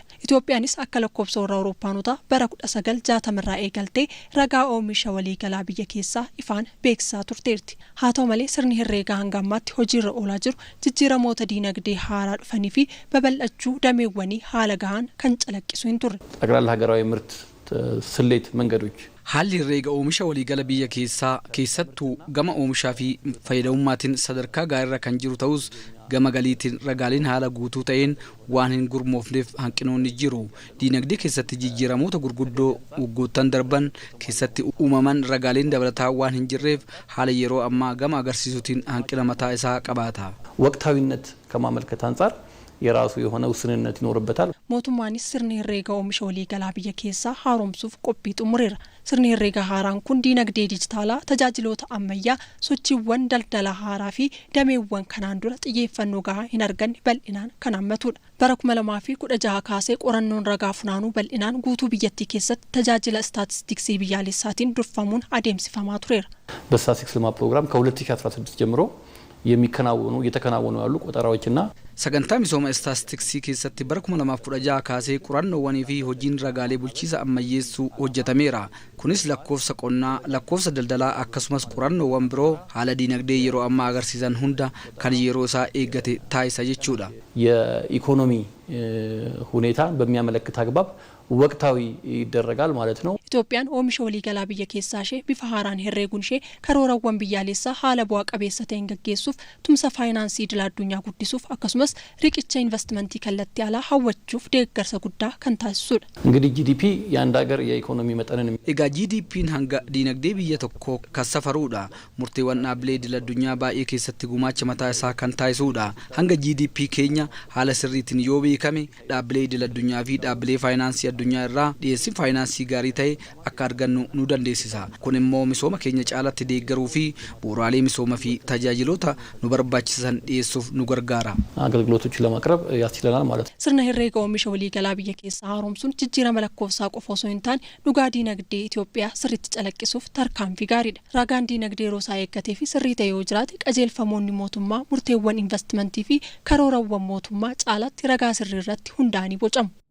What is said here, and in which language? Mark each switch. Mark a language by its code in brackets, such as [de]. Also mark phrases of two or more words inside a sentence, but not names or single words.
[om] Itoophiyaanis akka lakkoofsa warra Awurooppaanotaa bara 1960 irraa eegaltee ragaa oomisha waliigalaa biyya keessaa ifaan beeksisaa turteerti. Haa ta'u malee sirni herreegaa hanga ammaatti hojiirra oolaa jiru jijjiiramoota diinagdee haaraa dhufanii fi babal'achuu dameewwanii haala gahaan kan calaqqisu. [am] ጠቅላላ ሀገራዊ ምርት ስሌት መንገዶች [om] haalli herreega oomisha waliigala biyya keessaa keessattuu gama oomishaa fi fayyadamummaatiin sadarkaa gaariirra kan jiru ta'us gama galiitiin ragaaleen haala guutuu ta'een waan hin gurmoofneef hanqinoonni jiru. Diinagdee keessatti jijjiiramoota gurguddoo waggoottan darban keessatti uumaman ragaaleen dabalataa waan hin jirreef haala yeroo ammaa gama agarsiisuutiin hanqina mataa isaa qabaata. [am] ወቅታዊነት ከማመልከት አንጻር የራሱ የሆነ ውስንነት ይኖርበታል። [om] mootummaanis sirni herreega oomisha waliigalaa biyya keessaa haaromsuuf qophii xumureera. Sirni herreega haaraan kun diinagdee dijitaalaa, tajaajiloota ammayyaa, sochiiwwan daldala haaraa fi dameewwan kanaan dura xiyyeeffannoo gahaa hin arganne bal'inaan kan hammatudha. Bara 2016 kaasee qorannoon ragaa funaanuu bal'inaan guutuu biyyattii keessatti tajaajila istaatistiksii biyyaalessaatiin durfamuun adeemsifamaa tureera. [am] በስታቲስቲክስ ልማት ፕሮግራም ከ2016 ጀምሮ እየተከናወኑ ያሉ ቆጠራዎችና [om] sagantaa misooma istaatistiksii keessatti bara 2016 kaasee qorannoowwanii fi hojiin ragaalee bulchiisa ammayyeessuu hojjetameera. Kunis lakkoofsa qonnaa, lakkoofsa daldalaa akkasumas qorannoowwan biroo haala diinagdee yeroo ammaa agarsiisan hunda kan yeroo isaa eeggate taasisa jechuudha. [am] የኢኮኖሚ ሁኔታን በሚያመለክት አግባብ ወቅታዊ ይደረጋል ማለት ነው። [om] Itoophiyaan oomisha waliigalaa biyya keessaa ishee bifa haaraan herreeguun ishee karoorawwan biyyaalessaa haala bu'aa qabeessa ta'een gaggeessuuf tumsa faayinaansii idil addunyaa guddisuuf akkasumas riqicha investimentii kallattii alaa hawwachuuf deeggarsa guddaa kan taasisudha. [am] እንግዲህ ጂዲፒ የአንድ ሀገር የኢኮኖሚ መጠንን [om] egaa GDP'n hanga diinagdee biyya tokkoo kan safaruudha. Murteewwan dhaabbilee idil addunyaa baay'ee keessatti gumaacha mataa isaa kan taasisudha. Hanga GDP keenya haala sirriitiin yoo beekame dhaabbilee idil addunyaa fi dhaabbilee faayinaansii addunyaa irraa dhiyeessiin faayinaansii gaarii ta'e akka argannu nu dandeessisa. Kun immoo misooma keenya caalatti deeggaruu fi bu'uuraalee misoomaa fi tajaajiloota nu barbaachisan dhiyeessuuf nu gargaara. [am] አገልግሎቶችን ለማቅረብ ያስችለናል ማለት ነው። [om] Sirna herreega oomisha waliigalaa biyya keessaa haaromsuun jijjiirama lakkoofsaa qofa osoo hin taane dhugaa diinagdee Itoophiyaa sirriitti calaqqisuuf tarkaanfii gaariidha. Ragaan diinagdee yeroo isaa eeggatee fi sirrii ta'e yoo jiraate qajeelfamoonni mootummaa, murteewwan investimentii fi karoorawwan mootummaa caalatti ragaa sirrii irratti hundaa'anii bocamu.